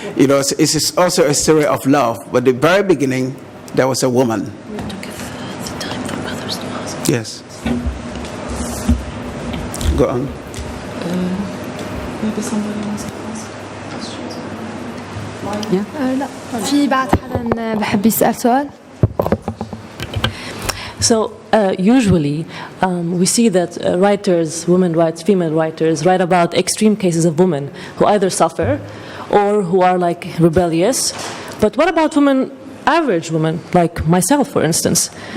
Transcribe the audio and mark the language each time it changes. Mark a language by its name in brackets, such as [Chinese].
[English] It's also a story of love. But the very beginning, there was a woman. We have to give the time for others to ask. Yes. Go on. Maybe somebody wants to ask questions. [Arabic] لا في بعد حدا بحب يسأل سؤال. [English] So usually we see that writers, women writers, female writers, write about extreme cases of women who either suffer or who are like rebellious. But what about women, average women, like myself, for instance?